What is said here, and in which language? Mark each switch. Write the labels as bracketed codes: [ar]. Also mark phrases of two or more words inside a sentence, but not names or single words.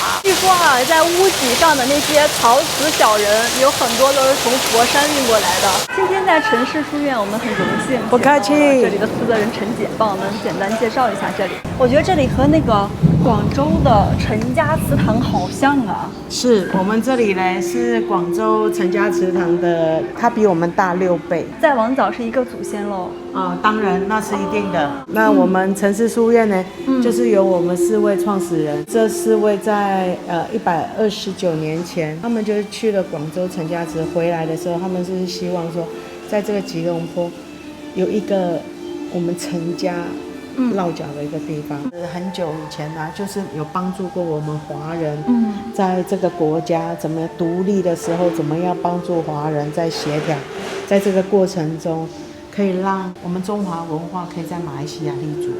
[zh] 據說在屋脊上的那些陶瓷小人，有很多都是從佛山運過來的。今天在陳氏書院，我們很榮幸不客氣，這裡的負責人陳姐幫我們簡單介紹一下這裡。我覺得這裡和那個廣州的陳家祠堂好像啊。是我們這裡呢是廣州陳家祠堂的，它比我們大6倍。再往早是一個祖先嘍。當然那是一定的。那我們陳氏書院呢，就是由我們4位創始人，這4位在129年前，他們就是去了廣州陳家祠，回來的時候，他們是希望說，在這個吉隆坡有一個我們陳家落腳的一個地方。很久以前就是有幫助過我們華人，在這個國家怎麼獨立的時候，怎麼樣幫助華人在協調，在這個過程中，可以讓我們中華文化可以在馬來西亞立足。